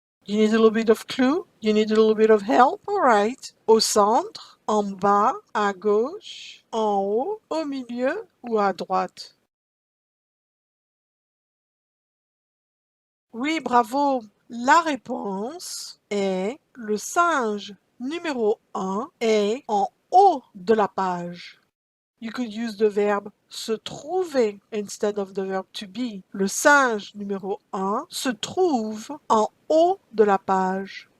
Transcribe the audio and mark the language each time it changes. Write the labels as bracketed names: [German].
[English] You need a little bit of clue? You need a little bit of help? All right. [French] Au centre, en bas, à gauche, en haut, au milieu ou à droite? Oui, bravo. La réponse est le singe numéro 1 est en haut de la page. [English] You could use the verb se trouver instead of the verb to be. [French] Le singe numéro 1 se trouve en haut de la page.